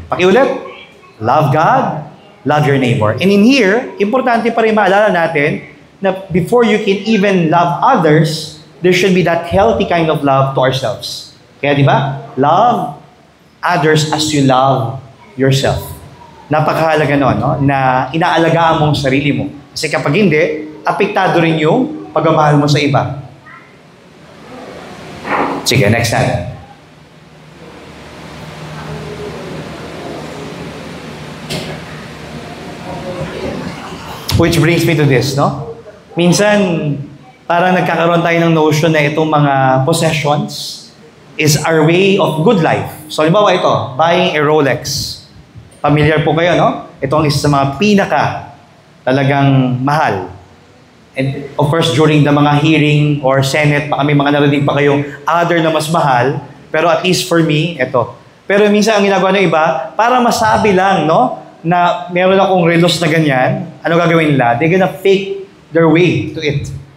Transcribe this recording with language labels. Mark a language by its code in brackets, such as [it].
[tl] Pakiulit, [en] love God, love your neighbor. And in here, [tl] importante pa rin maalala natin na [en] before you can even love others, there should be that healthy kind of love to ourselves. Kaya di ba? Love others as you love yourself. [tl] Napakahalaga nun, no? Na inaalagaan mo ang sarili mo. Kasi kapag hindi, apektado rin yung pagmamahal mo sa iba. Sige, next time. [en] Which brings me to this, no? [tl] Minsan, parang nagkakaroon tayo ng notion na itong mga possessions [en] is our way of good life. [tl] So, halimbawa ito, buying a Rolex. Familiar po kayo, no? Ito ang isa sa mga pinaka talagang mahal. [en] And of course, [tl] during the mga hearing or Senate, baka may mga narinig pa kayong other na mas mahal. Pero [en] at least for me, [tl] ito. Pero minsan ang ginagawa ng iba, para masabi lang, no? Na meron akong relos na ganyan, ano gagawin nila? [en] They're gonna fake their way to it.